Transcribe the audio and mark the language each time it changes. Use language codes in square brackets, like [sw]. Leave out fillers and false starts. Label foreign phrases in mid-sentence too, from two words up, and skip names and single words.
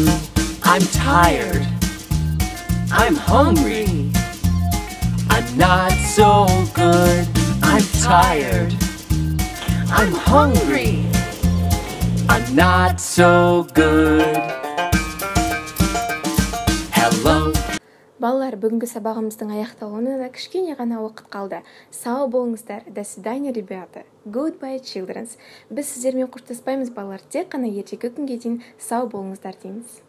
[en] I'm tired. I'm hungry. I'm not so good. I'm tired. I'm hungry. I'm not so good. Hello. [kk] Балалар, бүгінгі сабағымыздың аяқталуына да кішкене ғана уақыт қалды. Сау болыңыздар. [ru] До свидания, ребята. Goodbye, [en] children. [kk] Біз сіздермен қоштаспаймыз, балалар. Тек қана ертеңгі күнге дейін сау болыңыздар дейміз.